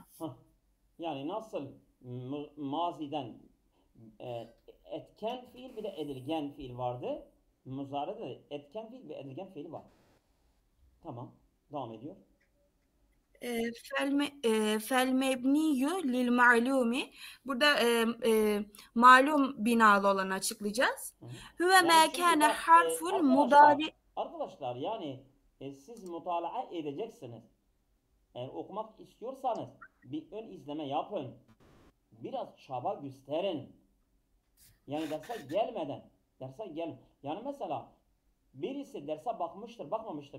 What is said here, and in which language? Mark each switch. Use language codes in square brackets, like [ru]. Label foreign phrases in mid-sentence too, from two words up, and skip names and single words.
[tr] Yani nasıl maziden etken fiil bir de edilgen fiil vardı. Muzari'de de etken fiil ve edilgen fiil var. Tamam. Devam ediyor. [ar] الفعل المبني للمعلوم. [tr] Burada malum binalı olanı açıklayacağız. [ar] هو ما كان حرف المضارع. [tr] Arkadaşlar yani siz mutalaa edeceksiniz. Eğer okumak istiyorsanız bir ön izleme yapın. Biraz çaba gösterin. Yani derse gelmeden. Yani mesela birisi derse bakmıştır, bakmamıştır.